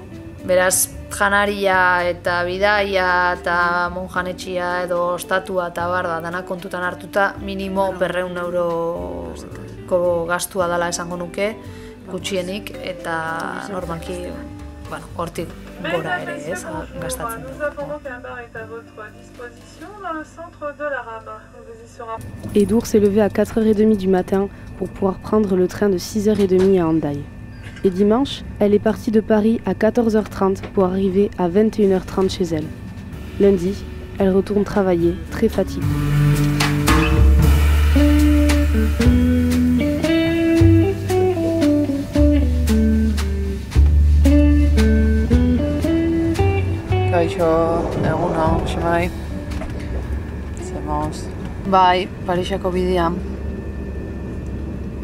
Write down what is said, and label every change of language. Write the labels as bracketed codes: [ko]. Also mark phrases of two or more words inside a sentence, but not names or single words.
[eu] Beraz, janaria eta bidaia eta monjanetxia edo ostatua eta dana kontutan hartuta minimo 200 € gastua dela esango nuke, gutxienik, eta normalki hortik gora ere, ez, gastatzen du. [fr] Edur s'est levé à 4h30 du matin pour pouvoir prendre le train de 6h30 à Hendaye. Et dimanche, elle est partie de Paris à 14h30 pour arriver à 21h30 chez elle. Lundi, elle retourne travailler, très fatiguée. [eu] Kaixo, egunon, xemai. Zemoz. Bai, Parisako bidean.